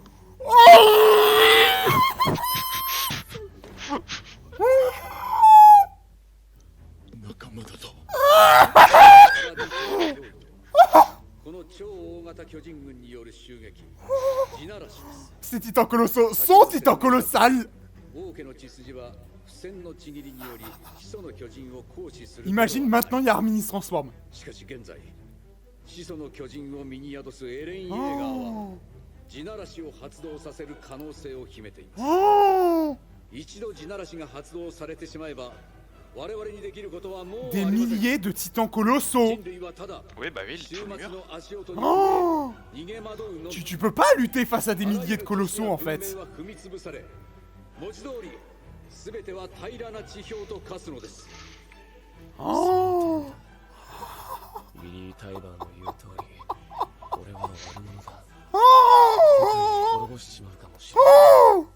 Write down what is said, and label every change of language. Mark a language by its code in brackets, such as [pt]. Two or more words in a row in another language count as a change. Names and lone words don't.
[ja] 仲間だぞ。この超大型巨人軍による襲撃、地ならしです。 [fr] Ces titans colossaux sont titans colossales. [ja] 王家の血筋は不戦のちぎりにより始祖の巨人を行使する。 [fr] Imagine maintenant, Yarmini se transforme. [ja] しかし現在、始祖の巨人を身に宿すエレン・イエーガーは地ならしを発動させる可能性を秘めています。 Oh. 一度地ならしが発動されてしまえば、我々にできることはもうあ [fr] Des [ja] りません。 [fr] milliers de titans colossaux. [ja] 人類はただ [fr] Oui, bah oui, [ja] 終 [fr] tout le [ja] 末 [fr] mur. [ja] の足音に Oh. 逃げ惑うのみ。 [fr] Tu peux pas lutter face à des milliers de colossaux, en fait. [ja] 文明は踏み潰され、文字通り全ては平らな地表と化すのです。 Oh. ウィリー・タイバーの言う通り、俺は悪者だ。 Oh. 滅ぼしちまうかもしれない。